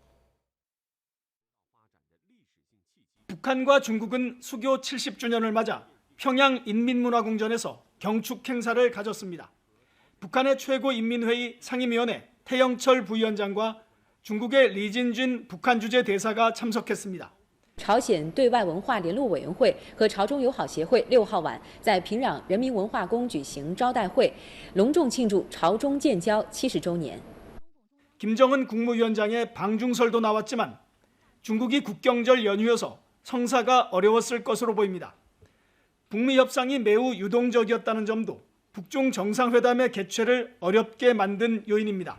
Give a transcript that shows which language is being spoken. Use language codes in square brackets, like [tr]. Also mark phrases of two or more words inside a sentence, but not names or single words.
[ko] 북한과 중국은 수교 70주년을 맞아 평양 인민문화궁전에서 경축 행사를 가졌습니다. 북한의 최고인민회의 상임위원회 태영철 부위원장과 중국의 리진준 북한 주재 대사가 참석했습니다. [zh] 朝鲜对外文化联络委员会和朝中友好协会6号晚在平壤人民文化宫举行招待会，隆重庆祝朝中建交70周年。 [ko] 김정은 국무위원장의 방중설도 나왔지만 중국이 국경절 연휴여서 성사가 어려웠을 것으로 보입니다. 북미 협상이 매우 유동적이었다는 점도 북중 정상회담의 개최를 어렵게 만든 요인입니다.